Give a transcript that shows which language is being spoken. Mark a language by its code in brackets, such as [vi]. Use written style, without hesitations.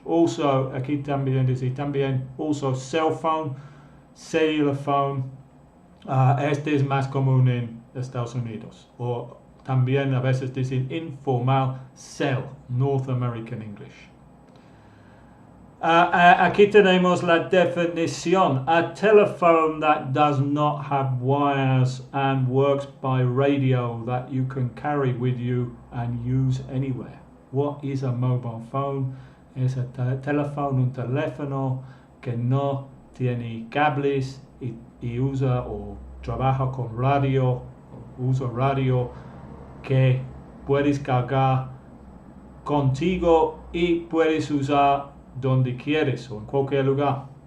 [en] Also, aquí también dice also cell phone, cellular phone. [es] Este es más común en Estados Unidos, o también a veces dicen informal cell, North American English. Aquí tenemos la definición. [en] A telephone that does not have wires and works by radio that you can carry with you and use anywhere. What is a mobile phone? [es] Es un teléfono que no tiene cables, y usa o trabaja con radio, usa radio, que puedes cargar contigo y puedes usar donde quieres o en cualquier lugar.